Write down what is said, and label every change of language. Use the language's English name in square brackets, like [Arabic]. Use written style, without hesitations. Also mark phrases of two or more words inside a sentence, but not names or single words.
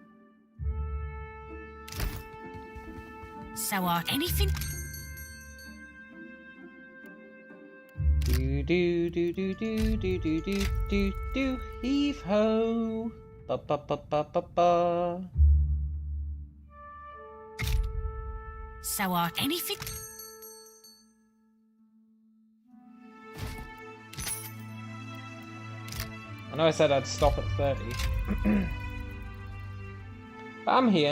[English] So anything? Do do do do do do do do do do heave ho. Ba ba ba ba ba ba. So anything? I know I said I'd stop at 30. But I'm here.